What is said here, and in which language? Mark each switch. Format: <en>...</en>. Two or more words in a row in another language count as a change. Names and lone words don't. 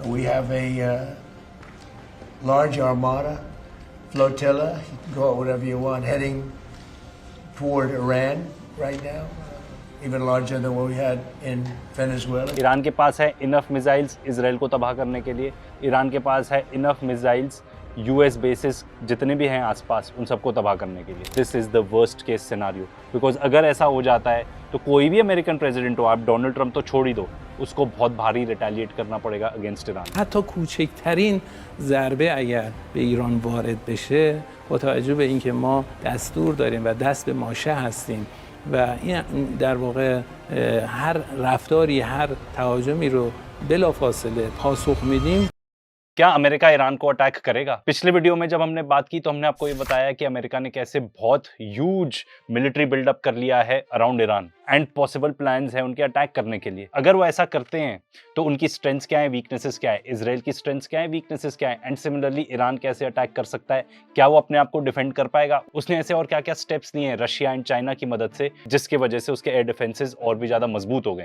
<en>We have a large armada, flotilla, you can call it whatever you want, heading toward Iran right now, even larger than what we had in Venezuela.</en> <hi>ईरान के पास है</hi> <en>enough missiles</en> <hi>इसराइल को तबाह करने के लिए, ईरान के पास है</hi> <en>enough missiles US bases</en> <hi>जितने भी हैं आसपास उन सबको तबाह करने के लिए.</hi> <en>this is the worst case scenario, because</en> <hi>अगर ऐसा हो जाता है तो कोई भी</hi> <en>American president</en> <hi>हो, आप डोनाल्ड ट्रम्प तो छोड़ ही दो, उसको बहुत भारी रिटेलिएट करना पड़ेगा अगेंस्ट ईरान.</hi> <fa>حتی کوچکترین ضربه اگر به ایران وارد بشه با توجه به اینکه ما دستور داریم و دست به ماشه هستیم و این در واقع هر رفتاری هر تهاجمی رو بلافاصله پاسخ میدیم.</fa> <hi>क्या अमेरिका ईरान को अटैक करेगा? पिछले वीडियो में जब हमने बात की तो हमने आपको ये बताया कि अमेरिका ने कैसे बहुत</hi> <en>huge military buildup</en> <hi>कर लिया है</hi> <en>around Iran and possible plans</en> <hi>हैं उनके अटैक करने के लिए. अगर वो ऐसा करते हैं तो उनकी स्ट्रेंथ्स क्या है, वीकनेसेस क्या है, इसराइल की स्ट्रेंथ्स क्या है, वीकनेसेस क्या है,</hi> <en>and similarly</en> <hi>ईरान कैसे अटैक कर सकता है, क्या वो अपने आप को डिफेंड कर पाएगा, उसने ऐसे और क्या क्या स्टेप्स लिए हैं रशिया एंड चाइना की मदद से जिसकी वजह से उसके</hi> <en>air defenses</en> <hi>और भी ज्यादा मजबूत हो गए.</hi>